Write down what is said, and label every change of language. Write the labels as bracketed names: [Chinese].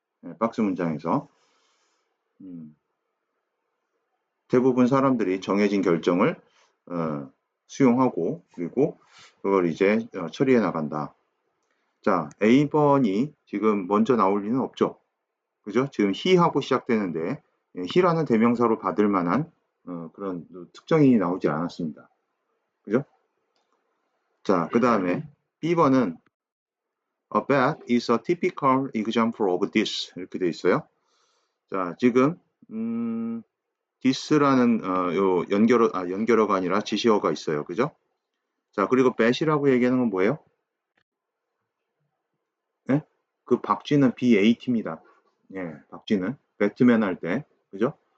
[Korean] 네, 박스 문장에서 대부분 사람들이 정해진 결정을 수용하고 그리고 그걸 이제 처리해 나간다. 자, A번이 지금 먼저 나올 리는 없죠. 그죠? 지금 he하고 시작되는데 he라는 대명사로 받을 만한 그런 특정인이 나오지 않았습니다. 그죠? [English] 자, [Korean] 그 다음에 B번은 [English] A bat is a typical example of this [Korean] 이렇게 돼 있어요. 자, 지금 this라는 요 연결어가 아니라 지시어가 있어요. 그죠? 자, 그리고 bat이라고 얘기하는 건 뭐예요? 예? 그 박쥐는 BAT입니다. 예, 박쥐는 배트맨 할 때, 그죠?